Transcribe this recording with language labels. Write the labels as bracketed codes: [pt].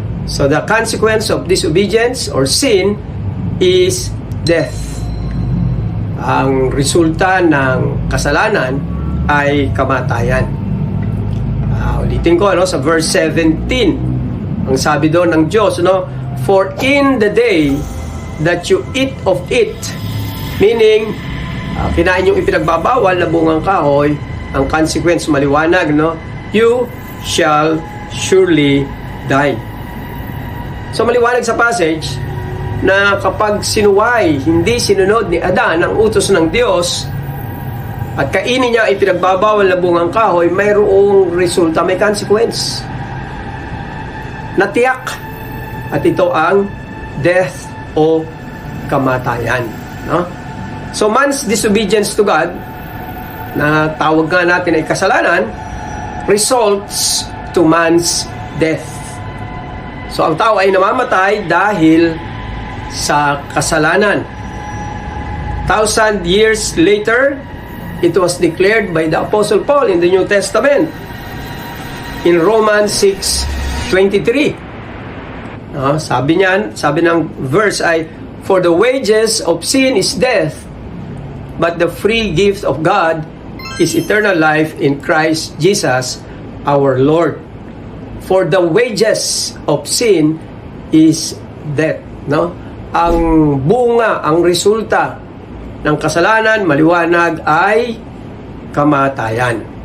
[en] So the consequence of disobedience or sin is death. [tl] Ang resulta ng kasalanan ay kamatayan. Ulitin ko, sa verse 17, ang sabi doon ng Diyos, [en] For in the day that you eat of it, [tl] meaning kinain yung ipinagbabawal na bungang kahoy, ang consequence maliwanag, [en] you shall surely die. [tl] So maliwanag sa passage, na kapag sinuway, hindi sinunod ni Adan ang utos ng Diyos at kainin niya ay pinagbabawal na bungang kahoy, mayroong resulta, may consequence. Natiyak. At ito ang death o kamatayan. [en] No? So man's disobedience to God, [tl] na tawag nga natin ay kasalanan, [en] results to man's death. [tl] So ang tao ay namamatay dahil sa kasalanan. [en] 1,000 years later, it was declared by the Apostle Paul in the New Testament in Romans 6:23. [tl] Sabi ng verse ay, [en] "For the wages of sin is death, but the free gift of God is eternal life in Christ Jesus our Lord." For the wages of sin is death. No? [tl] Ang bunga, ang resulta ng kasalanan, maliwanag, ay kamatayan.